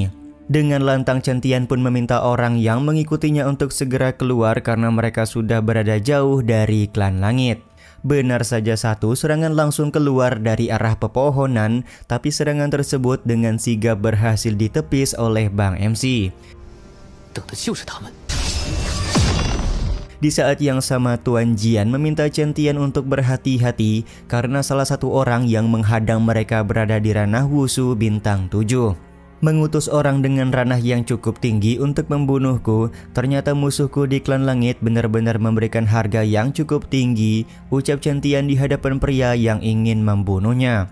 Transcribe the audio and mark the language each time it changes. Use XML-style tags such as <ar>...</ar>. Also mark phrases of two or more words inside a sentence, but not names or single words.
<id>Dengan lantang Chen Tian pun meminta orang yang mengikutinya untuk segera keluar karena mereka sudah berada jauh dari Klan Langit. Benar saja, satu serangan langsung keluar dari arah pepohonan, tapi serangan tersebut dengan sigap berhasil ditepis oleh Bang MC.</id> <zh>等的就是他们。</zh> <id>Di saat yang sama, Tuan Jian meminta Chen Tian untuk berhati-hati karena salah satu orang yang menghadang mereka berada di ranah Wushu bintang 7. Mengutus orang dengan ranah yang cukup tinggi untuk membunuhku. Ternyata musuhku di Klan Langit benar-benar memberikan harga yang cukup tinggi, ucap Chen Tian di hadapan pria yang ingin membunuhnya.</id>